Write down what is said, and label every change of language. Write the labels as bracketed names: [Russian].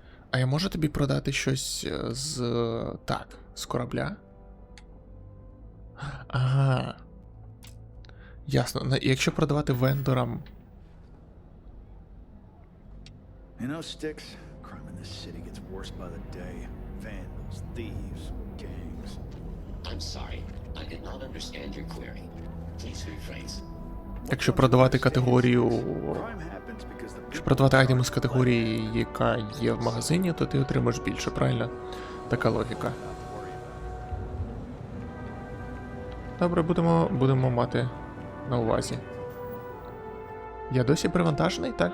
[Ukrainian] А я можу тобі продати щось з... Так, з корабля? Ага. Ясно. Якщо продавати вендорам... [English] You know, Styx, crime in this city gets worse by the day. Vandals, thieves, gangs. I'm sorry. I did not understand your query. Please rephrase. [Ukrainian] Якщо продавати категорію... Якщо продавати айтеми з категорії, яка є в магазині, то ти отримаєш більше, правильно? Така логіка. Добре, будемо мати на увазі. Я досі привантажений, так?